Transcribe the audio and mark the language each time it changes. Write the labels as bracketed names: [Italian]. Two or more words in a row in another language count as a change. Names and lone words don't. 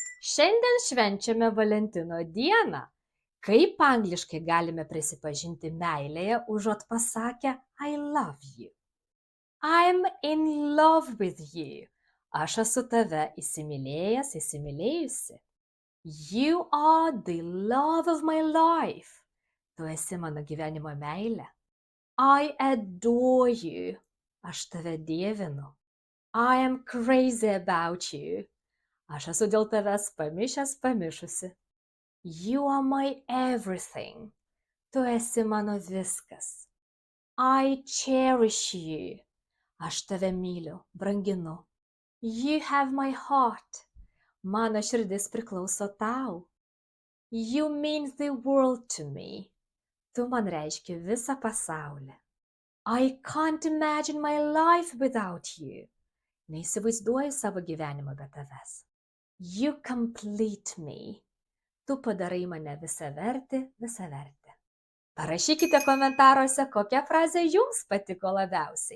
[Lithuanian] Šiandien švenčiame Valentino dieną. Kaip angliškai galime prisipažinti meilėje, užuot pasakę [English] I love you? I'm in love with you. [Lithuanian] Aš esu tave įsimylėjęs, įsimylėjusi. [English] You are the love of my life. [Lithuanian] Tu esi mano gyvenimo meilė. [English] I adore you. [Lithuanian] Aš tave dievinu. [English] I am crazy about you. [Lithuanian] Aš esu dėl tavęs pamišęs, pamišusi. [English] You are my everything. [Lithuanian] Tu esi mano viskas. [English] I cherish you. [Lithuanian] Aš tave myliu, branginu. [English] You have my heart. [Lithuanian] Mano širdis priklauso tau. [English] You mean the world to me. [Lithuanian] Tu man reiški visą pasaulį. [English] I can't imagine my life without you. [Lithuanian] Neįsivaizduoju savo gyvenimo be tavęs. [English] You complete me. [Lithuanian] Tu padarai mane visavertį, visavertę. Parašykite komentaruose, kokia frazė jums patiko labiausiai.